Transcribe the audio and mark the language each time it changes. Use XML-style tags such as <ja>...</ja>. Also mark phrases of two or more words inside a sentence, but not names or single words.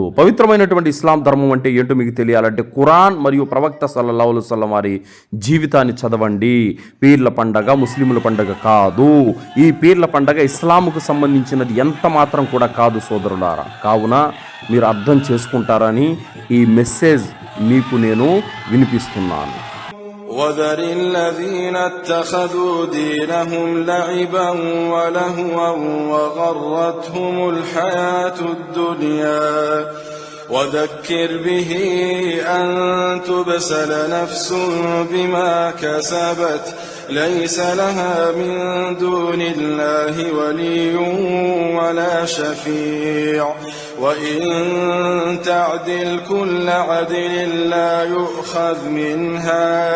<te>పవిత్రమైనటువంటి ఇస్లాం ధర్మం అంటే ఏంటో మీకు తెలియాలంటే ఖురాన్ మరియు ప్రవక్త</te> <ar>صلى الله عليه وسلم</ar> <te>వారి జీవితాన్ని చదవండి. పీర్ల పండగ ముస్లిముల పండగ కాదు. ఈ పీర్ల పండగ ఇస్లాముకు సంబంధించినది ఎంత మాత్రం కూడా కాదు సోదరులారా. కావున మీరు అర్థం చేసుకుంటారని ఈ మెసేజ్ మీకు నేను వినిపిస్తున్నాను.</te> <ar>وذر الذين اتخذوا دينهم لعبا ولهوا وغرتهم الحياة الدنيا وذكر به أن تبسل نفس بما كسبت ليس لها من دون الله ولي ولا شفيع وإن تعدل كل عدل لا يؤخذ منها</ar>